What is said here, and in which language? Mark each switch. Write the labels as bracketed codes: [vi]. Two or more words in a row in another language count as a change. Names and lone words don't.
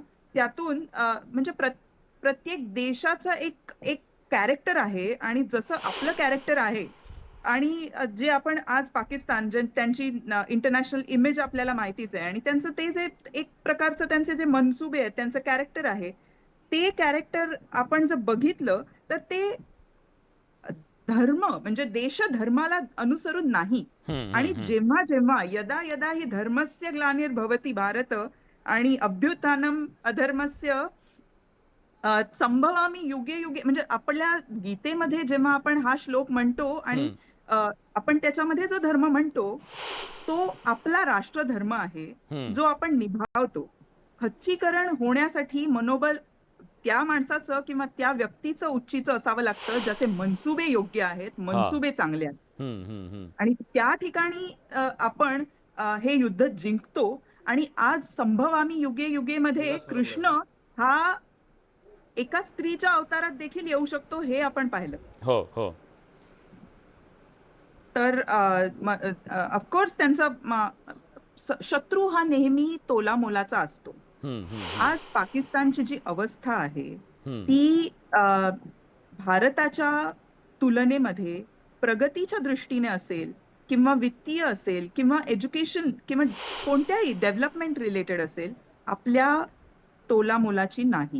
[mr] त्यातून म्हणजे प्रत्येक देशाचा एक कॅरेक्टर आहे आणि जसं आपलं कॅरेक्टर आहे आणि जे आपण आज पाकिस्तान त्यांची [en] international image [mr] आपल्याला माहितीच आहे आणि त्यांचं ते जे एक प्रकारचं त्यांचे जे मनसुबे आहेत, त्यांचं कॅरेक्टर आहे, ते कॅरेक्टर आपण जर बघितलं तर ते धर्म म्हणजे देशधर्माला अनुसरून नाही. आणि जेव्हा जेव्हा [sa] यदा यदा ही धर्मस्य ग्लानिर्भवति भारत आणि अभ्युत्थानम अधर्मस्य संभवामी युगे युगे, [mr] म्हणजे आपल्या गीतेमध्ये जेव्हा आपण हा श्लोक म्हणतो आणि आपण त्याच्यामध्ये जो धर्म म्हणतो तो आपला राष्ट्रधर्म आहे जो आपण निभावतो. खच्चीकरण होण्यासाठी मनोबल त्या माणसाचं किंवा त्या व्यक्तीचं उच्चीचं असावं लागतं ज्याचे मनसुबे योग्य आहेत, मनसुबे चांगले आहेत. आणि त्या ठिकाणी आपण हे युद्ध जिंकतो. आणि आज [sa] संभवामी युगे युगे [mr] मध्ये कृष्ण हा एका स्त्रीच्या अवतारात देखील येऊ शकतो हे आपण पाहिलं. हो हो. तर ऑफकोर्स त्यांचा शत्रू हा नेहमी तोला मोलाचा असतो. आज पाकिस्तानची जी अवस्था आहे ती भारताच्या तुलनेमध्ये प्रगतीच्या दृष्टीने असेल किंवा वित्तीय असेल किंवा एज्युकेशन किंवा कोणत्याही [en] development related [mr] असेल, आपल्या तोला मोलाची नाही.